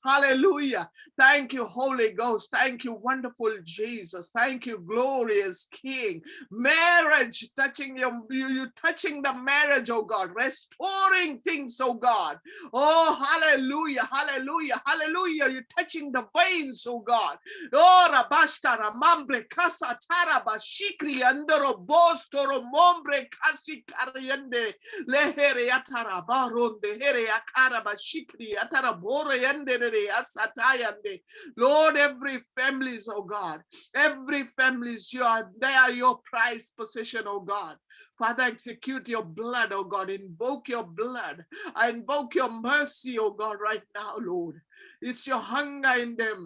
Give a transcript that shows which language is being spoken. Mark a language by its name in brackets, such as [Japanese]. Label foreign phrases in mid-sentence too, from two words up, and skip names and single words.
[English] Hallelujah. Thank you, Holy Ghost. Thank you, wonderful Jesus. Thank you, glorious King. Marriage, touching you touching the marriage, oh God. Restoring things, oh God. Oh, hallelujah, hallelujah, hallelujah. You're touching the veins, oh God. Oh, Rabashta, Ramambre, Casa, Taraba, Shikri, Andoro, Bosto, Mombre kasi kariyande lehere atara baronde here akara bashikri atara bore yande re asatayande. Lord, every families, oh God, every families, they are your prized possession, oh God. Father, execute your blood, oh God. Invoke your blood. I invoke your mercy, oh God, right now, Lord. It's your hunger in them.